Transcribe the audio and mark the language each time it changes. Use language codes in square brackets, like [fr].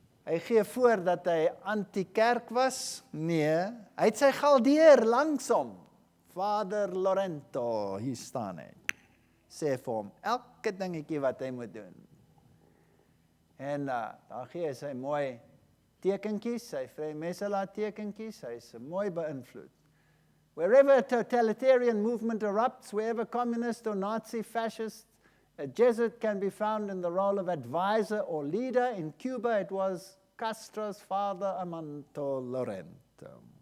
[af] Hy gee voor dat hy anti-kerk was. Nee, hy het sy galdeer langsom. Vader Lorento, hier staan hy. Sê vir hom, elke dingetjie wat hy moet doen. En dan gee hy sy mooi tekentjies, sy Vrymetelaar tekentjies, hy is mooi beïnvloed. [en] Wherever a totalitarian movement erupts, wherever communist or Nazi fascist, a Jesuit can be found in the role of advisor or leader. In Cuba, it was Castro's father, Armando Lorento.